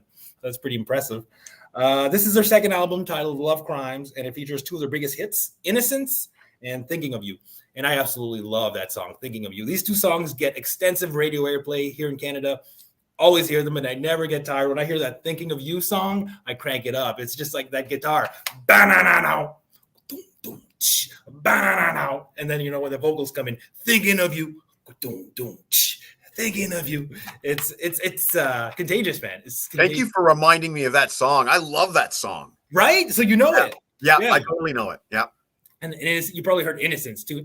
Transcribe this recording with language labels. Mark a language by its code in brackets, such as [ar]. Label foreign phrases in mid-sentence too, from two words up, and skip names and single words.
[en] That's pretty impressive. This is their second album titled Love Crimes, and it features two of their biggest hits, Innocence and Thinking of You. And I absolutely love that song, Thinking of You. These two songs get extensive radio airplay here in Canada. Always hear them, and I never get tired. When I hear that Thinking of You song, I crank it up. It's just like that guitar. Ba-na-na-na, dum-dum, ch, ba-na-na-na. And then, when the vocals come in, Thinking of You, dum-dum, ch, Thinking of You. It's contagious, man. It's contagious. Thank you for reminding me of that song. I love that song. Right? So you know it. Yeah, I totally know it. Yeah. And you probably heard Innocence too.